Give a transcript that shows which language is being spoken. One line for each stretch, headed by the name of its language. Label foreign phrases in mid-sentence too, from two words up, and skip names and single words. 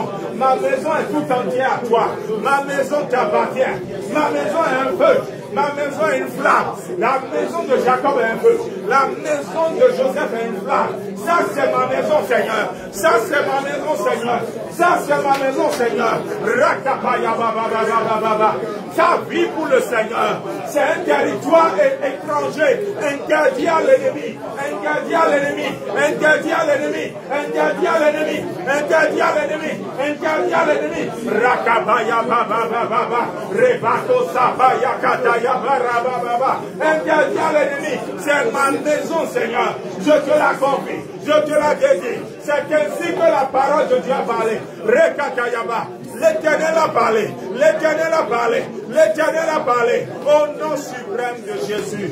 French: Ma maison est tout entière à toi. Ma maison t'appartient. Ma maison est un feu. Ma maison est une flamme. La maison de Jacob est un feu. La maison de Joseph est une flamme. Ça, c'est ma maison, Seigneur. Ça, c'est ma maison, Seigneur. Ça, c'est ma maison, Seigneur. Rakapaya baba baba baba. Ta vie pour le Seigneur. C'est un territoire étranger. Interdit à l'ennemi. Interdit à l'ennemi. Interdit à l'ennemi. Interdit à l'ennemi. Interdit à l'ennemi. Interdit à l'ennemi. Rakapaya baba baba baba. Rebako sapaya kataya baba baba. Interdit à l'ennemi. C'est ma maison, Seigneur. Je te la confie. Je te la dédie. C'est ainsi que la parole de Dieu a parlé. Rekatayaba. L'Éternel a parlé. L'Éternel a parlé. L'Éternel a parlé. Au nom suprême de Jésus.